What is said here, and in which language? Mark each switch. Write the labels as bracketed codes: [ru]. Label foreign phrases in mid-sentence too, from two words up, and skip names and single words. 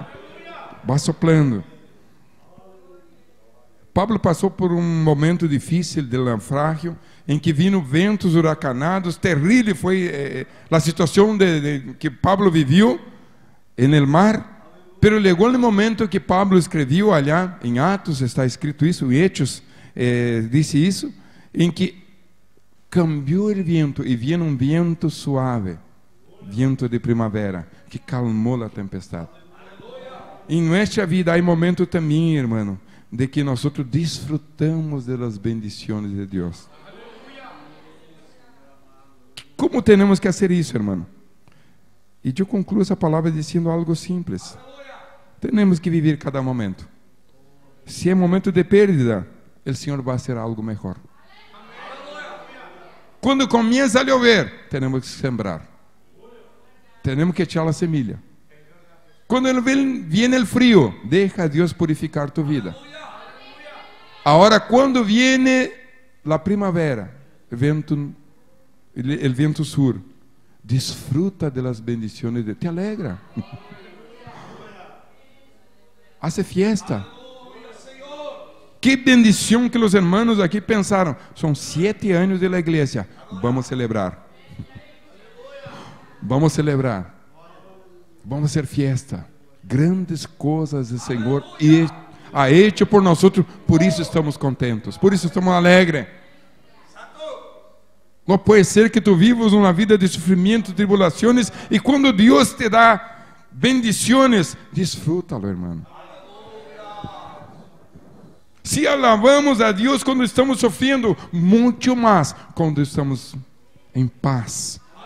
[pt] Vai soplando. Pablo passou por um momento difícil de naufrágio, em que viram ventos huracanados, terrível foi a situação que Pablo viveu no mar, pero chegou o momento que Pablo escreveu allá em Atos, está escrito isso, em Hechos disse isso, [es] em que cambió el viento y viene un viento suave, viento de primavera, que calmó la tempestad. [pt] Em [es] nuestra vida [pt] há momentos também, irmão, de que nós disfrutamos das bendições de Deus. Como temos que fazer isso, irmão? E eu concluo essa palavra dizendo algo simples. Temos que viver cada momento. Se é momento de perda, o Senhor vai fazer algo melhor. Quando começa a chover, temos que sembrar. Temos que echar a semilha. Quando viene o frio, deixa Deus purificar tu vida. Agora, quando viene a primavera, o vento sur, [es] disfruta de las bendiciones de [pt] Deus. [es] Te alegra. Hace fiesta. [pt] Que bendição que os hermanos aqui pensaram. São 7 anos [es] de la [pt] igreja. Vamos celebrar. Vamos celebrar. Vamos fazer fiesta. Grandes coisas o Senhor [es] ha hecho [pt] por nós. Por isso estamos contentos. Por isso estamos alegres. Não pode ser que tu vivas uma vida de sofrimento, tribulações, e quando Deus te dá bendições, desfrútalo, irmão. Se alabamos a Deus quando estamos sofrendo, muito mais quando estamos em paz.